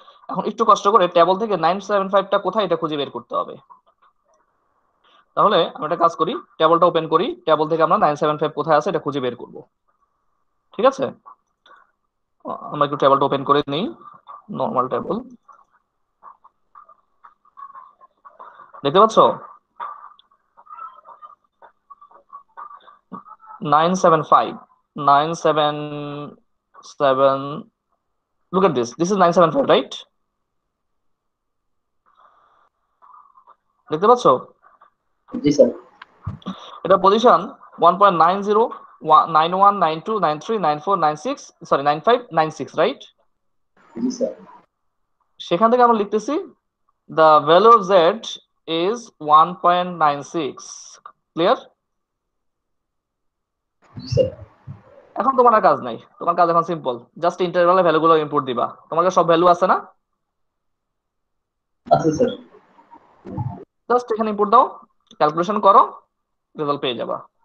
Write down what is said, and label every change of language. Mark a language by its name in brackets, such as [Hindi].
[Bangla] এখন একটু কষ্ট করে টেবল থেকে 975টা কোথায় এটা খুঁজে বের করতে হবে। তাহলে আমরা একটা কাজ করি, টেবলটা ওপেন করি, টেবল থেকে আমরা 975 কোথায় আছে এটা খুঁজে বের করব। ঠিক আছে, আমরা একটু টেবলটা ওপেন করে নিই, নরমাল টেবল। দেখতে পাচ্ছ 975, 977, [English] look at this is 975, right? [Bangla] দেখতে পাচ্ছ জি স্যার। এটা পজিশন 1.90, 91, 92, 93, 94, 96, সরি 95, 96, রাইট? জি স্যার। সেখান থেকে আমরা লিখতেছি [English] the value of z is 1.96। [Bangla] Clear? G sir. এখন তোমার আর কাজ নাই, তোমার কাজ এখন সিম্পল, জাস্ট ইন্টারভালে ভ্যালুগুলো ইনপুট দিবা। তোমার কাছে সব ভ্যালু আছে না? আছে স্যার। জাস্ট এখানে ইনপুট দাও, ক্যালকুলেশন করো, রেজাল্ট পেয়ে যাবা।